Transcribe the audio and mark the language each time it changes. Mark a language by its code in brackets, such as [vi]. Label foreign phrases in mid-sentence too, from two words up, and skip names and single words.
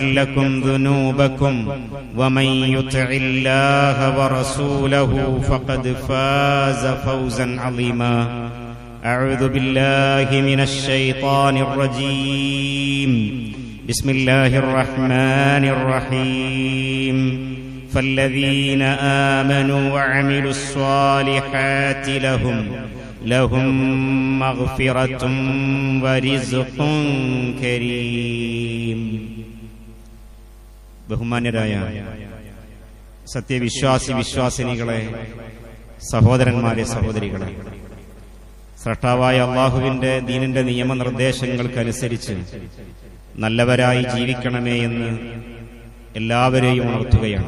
[ar] لكم ذنوبكم ومن يطع الله ورسوله فقد فاز فوزا عظيما أعوذ بالله من الشيطان الرجيم بسم الله الرحمن الرحيم فالذين آمنوا وعملوا الصالحات لهم مغفرة ورزق كريم. [ml] ബഹുമാന്യരായ വിശ്വാസിനികളെ, സഹോദരന്മാരെ, സഹോദരികളെ, സ്രഷ്ടാവായ അള്ളാഹുവിന്റെ ദീനിന്റെ നിയമനിർദ്ദേശങ്ങൾക്കനുസരിച്ച് നല്ലവരായി ജീവിക്കണമേ എന്ന് എല്ലാവരെയും ഉണർത്തുകയാണ്.